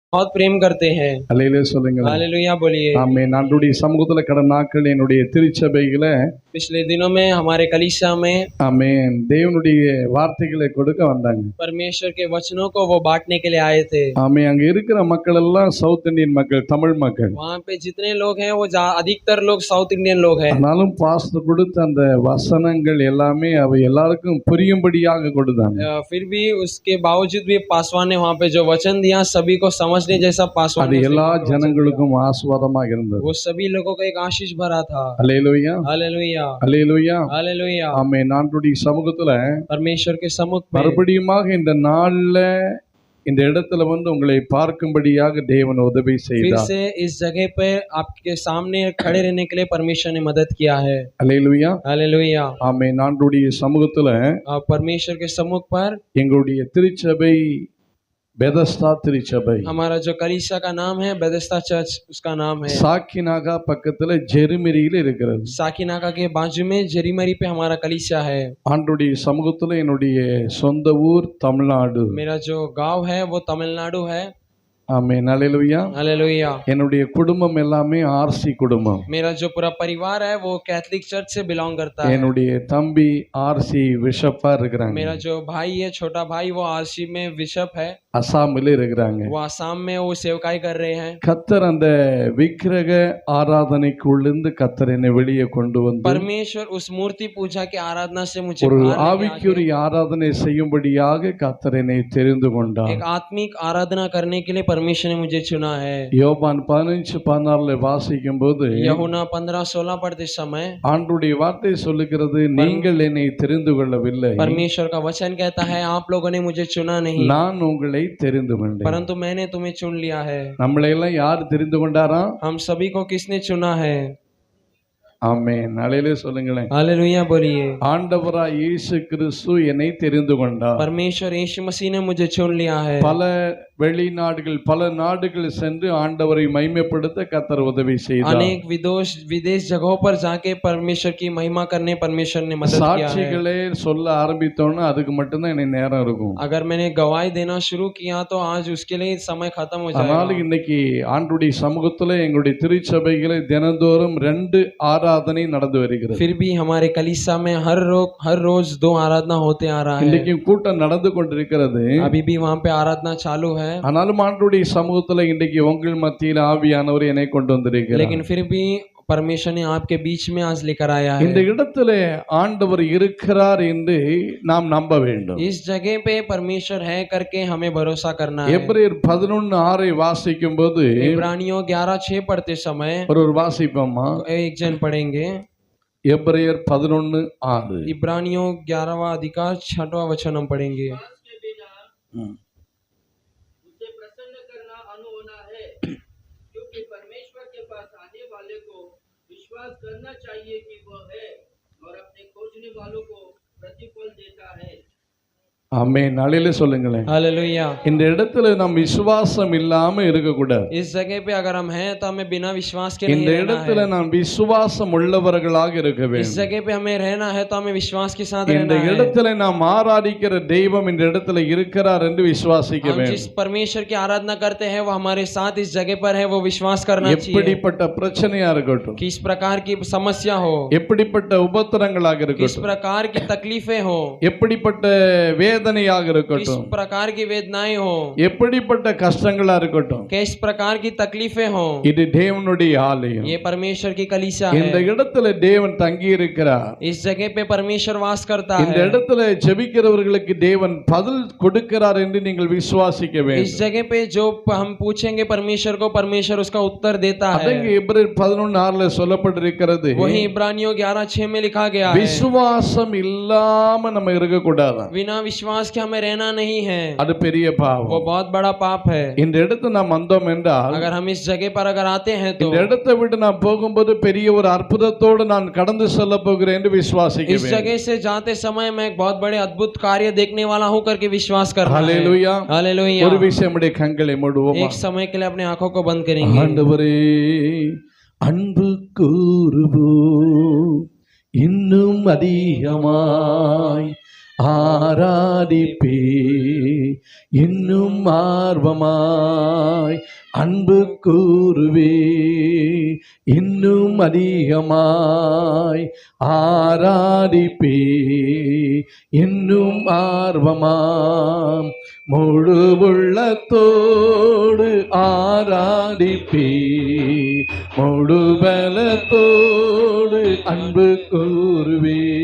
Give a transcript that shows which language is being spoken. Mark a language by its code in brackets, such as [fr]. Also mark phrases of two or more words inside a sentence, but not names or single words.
[hi] बहुत प्रेम करते हैं। [ta] அல்லேலூயா சொல்லுங்களேன். [hi] हालेलुया बोलिए। [ta] ஆமென். ஆண்டவருடைய சமூகத்துல கடந்த நாட்கள் என்னுடைய திருச்சபையில [hi] पिछले दिनों में हमारे कलीसिया में [ta] ஆமென் தேவனுடைய வார்த்தைகளை கொடுக்க வந்தாங்க. [hi] परमेश्वर के वचनों को वो बांटने के लिए आए थे। [ta] ஆமென். அங்க இருக்கிற மக்கள் எல்லாம் [en] South Indian [ta] மக்கள், தமிழ் மக்கள். [hi] वहाँ पे जितने लोग हैं वो अधिकतर लोग [en] South Indian [hi] लोग हैं। [ta] ஆனாலும் பாஸ்டர் கொடுத்த அந்த வசனங்கள் எல்லாமே அவை எல்லாருக்கும் புரியும்படியாக கொடுத்தாங்க. [hi] फिर भी उसके बावजूद भी पासवान ने वहाँ पे जो वचन दिया सभी को समझने जैसा पासवान [ta] அது எல்லா ஜனங்களுக்கும் ஆசீர்வாதமாக இருந்தது. [hi] वो सभी लोगों को एक आशीष भरा था। [ta] அல்லேலூயா [hi] हालेलुया [ta] அல்லேலூயா [hi] हालेलुया। [ta] ஆமென். ஆண்டவருடைய சமூகத்துல [hi] परमेश्वर के सम्मुख में [ta] மறுபடியுமாக இந்த நாள்ல இந்த இடத்துல வந்து உங்களை பார்க்கும்படியாக தேவன் உதவி [hi] फिर [ta] செய்தார். [hi] से इस जगह पे आपके सामने खड़े रहने के लिए परमेश्वर ने मदद किया है। [ta] அல்லேலூயா [hi] हालेलुया। [ta] ஆமென். ஆண்டவருடைய சமூகத்துல [hi] परमेश्वर के सम्मुख पर [ta] எங்களுடைய திருச்சபை பெதஸ்தா திருச்சபை [hi] हमारा जो कलीसिया का नाम है बेथेस्दा चर्च उसका नाम है। [ta] சாக்கினாகா பக்கத்துல ஜெருமெரியில இருக்கிறது. [hi] साकिनाका के बाजू में जेरीमरी पे हमारा कलीसिया है। [ta] ஆண்டவருடைய சமூகத்துல என்னுடைய சொந்த ஊர் தமிழ்நாடு. [hi] मेरा जो गांव है वो तमिलनाडु है। [ta] ஆமென். அல்லேலூயா. [hi] हालेलुया। [ta] என்னுடைய குடும்பம் எல்லாமே ஆர்சி குடும்பம். [hi] मेरा जो पूरा परिवार है वो [en] Catholic church [hi] से बिलोंग करता है। [ta] என்னுடைய தம்பி [en] RC bishop [ta] இருக்கிறாங்க. [hi] मेरा जो भाई है छोटा भाई वो आरसी में बिशप है। [ta] அசாமில் இருக்கிறாங்க. [hi] वो आसाम में वो सेवकाई कर रहे हैं। [ta] கத்தர் அந்த விக்கிரக ஆராதனைக்குள்ளிருந்து கத்தர் என்னை வெளியே கொண்டு வந்து [hi] परमेश्वर उस मूर्ति पूजा की आराधना से मुझे [ta] ஒரு [hi] बाहर लेके [ta] ஆவிக்குரிய ஆராதனை செய்யும்படியாக கத்தர் என்னை தெரிந்து [hi] आके [ta] கொண்டார். [hi] एक आत्मिक आराधना करने के लिए परमेश्वर ने मुझे चुना है। [ta] யோவான் 15:16 வாசிக்கும் போது [hi] यूहन्ना 15:16 पढ़ते समय [ta] ஆண்டவருடைய வார்த்தை சொல்லுகிறது, நீங்கள் என்னை தெரிந்து கொள்ளவில்லை, [hi] परमेश्वर का वचन कहता है आप लोगों ने मुझे चुना नहीं [ta] நான் உங்களை தெரிந்து கொண்டேன். [hi] परंतु मैंने तुम्हें चुन लिया है। [ta] நம்மளை எல்லாம் யார் தெரிந்து கொண்டாரா? [hi] हम सभी को किसने चुना है? [ta] ஆமென். அல்லேலூயா சொல்லுங்களேன். [hi] हालेलुया बोलिए। [ta] ஆண்டவராய் இயேசு கிறிஸ்து என்னை தெரிந்து கொண்டார். [hi] परमेश्वर यीशु मसीह ने मुझे चुन लिया है। [ta] பல வெளிநாடுகள் பல நாடுகள் சென்று ஆண்டவரை மகிமைப்படுத்த கர்த்தர் உதவி செய்தார். [hi] अनेक विदेश जगहों पर जाके परमेश्वर की महिमा करने परमेश्वर ने मदद किया है। [ta] சாட்சிகளே சொல்ல ஆரம்பித்தோன்னா அதுக்கு மட்டும்தான் எனக்கு நேரம் இருக்கும். [hi] अगर मैंने गवाही देना शुरू किया तो आज उसके लिए समय खत्म हो [ta] அதனால [hi] जाएगा। [ta] இன்னைக்கு ஆண்டவருடைய சமூகத்துல எங்களுடைய திருச்சபைகளை தினந்தோறும் 2 ஆராதனை நடந்து வருகிறது. [hi] फिर भी हमारे कलीसिया में हर रोज 2 आराधना होते आ रहा है। [ta] இன்னைக்கு கூட்டம் நடந்து கொண்டிருக்கிறது. [hi] अभी भी वहाँ पे आराधना चालू है। [ta] ஆனாலும் ஆண்டவருடைய சமூகத்துல இன்னைக்கு உங்கள் மத்தியில ஆவியானவர் என்னை கொண்டு வந்திருக்கிறார். [hi] लेकिन फिर भी परमेश्वर ने आपके बीच में आज लेकर आया है। [ta] இந்த இடத்துல ஆண்டவர் இருக்கிறார் என்று நாம் நம்ப வேண்டும். [hi] इस जगह पे परमेश्वर है करके हमें भरोसा करना है। [ta] எபிரேயர் 11:6 வாசிக்கும் போது [hi] इब्रानियों 11:6 पढ़ते समय [ta] ஒரு வாசிப்போமா? [hi] एक जन पढ़ेंगे। [ta] எபிரேயர் 11:6 [hi] इब्रानियों 11वां अधिकार 6वां वचन हम पढ़ेंगे। उसे प्रसन्न करना अनहोना है, क्योंकि परमेश्वर के पास आने वाले को विश्वास करना चाहिए कि वह है और अपने खोजने वालों को प्रतिफल देता है। [ta] ஆமென். நாளையில சொல்லுங்களேன். [hi] हालेलुया। [ta] இந்த இடத்துல நாம் விசுவாசம் இல்லாம இருக்க கூடாது. [hi] इस जगह पे अगर हम हैं तो हमें बिना विश्वास के [ta] இந்த [hi] नहीं रहना [ta] இடத்துல [hi] है। [ta] நாம் விசுவாசம் உள்ளவர்களாக இருக்க [hi] इस [ta] வேண்டும். [hi] जगह पे हमें रहना है तो हमें विश्वास के साथ [ta] இந்த [hi] रहना है। [ta] இடத்துல நாம் ஆராதிக்கிற தெய்வம் இந்த இடத்துல இருக்கிறார் என்று விசுவாசிக்க [hi] हम जिस [ta] வேண்டும். [hi] परमेश्वर की आराधना करते हैं वो हमारे साथ इस जगह पर है, वो विश्वास करना चाहिए। [ta] எப்படிப்பட்ட பிரச்சனையா இருக்கட்டும், [hi] किस प्रकार की समस्या हो, [ta] எப்படிப்பட்ட உபத்திரங்களாக [hi] किस [ta] இருக்கட்டும், [hi] प्रकार की तकलीफें हो, [ta] எப்படிப்பட்ட வேதனையாக [hi] किस [ta] இருக்கட்டும், [hi] प्रकार की वेदनाएं हो, [ta] எப்படிப்பட்ட கஷ்டங்களா இருக்கட்டும், [hi] किस प्रकार की तकलीफें हो, [ta] இது தேவனுடைய ஆலயம். [hi] ये परमेश्वर की कलीसिया [ta] இந்த [hi] है। [ta] இடத்துல தேவன் தங்கி இருக்கிறார். [hi] इस जगह पे परमेश्वर वास करता [ta] இந்த [hi] है। [ta] இடத்துல ஜெபிக்கிறவர்களுக்கு தேவன் பதில் கொடுக்கிறார் என்று நீங்கள் விசுவாசிக்க [hi] इस [ta] வேண்டும். [hi] जगह पे जो हम पूछेंगे परमेश्वर को, परमेश्वर उसका उत्तर देता है। [ta] அதங்க எபிரேயர் 11:6 சொல்லப்பட்டிருக்கிறது, [hi] वही इब्रानियों 11:6 में लिखा गया है, [ta] விசுவாசம் இல்லாம நம்ம இருக்க கூடாது. [hi] बिना विश्वास के हमें रहना नहीं है, [ta] அது பெரிய [hi] वो [ta] பாவம். [hi] बहुत बड़ा पाप है। [ta] இந்த இடத்துல நாம் வந்தோம் என்றால், [hi] अगर हम इस जगह पर अगर आते हैं तो [ta] இந்த இடத்தை விட்டு நான் போகும்போது பெரிய ஒரு அற்புதத்தோடு நான் கடந்து செல்ல போகிறேன் என்று விசுவாசிக்க [hi] इस [ta] வேண்டும். [hi] जगह से जाते समय मैं एक बहुत बड़े अद्भुत कार्य देखने वाला हूँ करके विश्वास करना है। [ta] ஹல்லேலூயா. [hi] हालेलुया। [ta] ஒரு விஷயம் நம்முடைய கண்களை மூடுவோமா? [hi] एक समय के लिए अपने आंखों को बंद करेंगे। [ta] ஆண்டவரே அன்பு கூறுவோம் இன்னும் அதிகமாய் ஆராதிப்பே இன்னும் ஆர்வமாய் அன்பு கூறுவே இன்னும் அதிகமாய் ஆராதிப்பே இன்னும் ஆர்வமாம் முழு உள்ளத்தோடு ஆராதிப்பே முழு பலத்தோடு அன்பு கூறுவே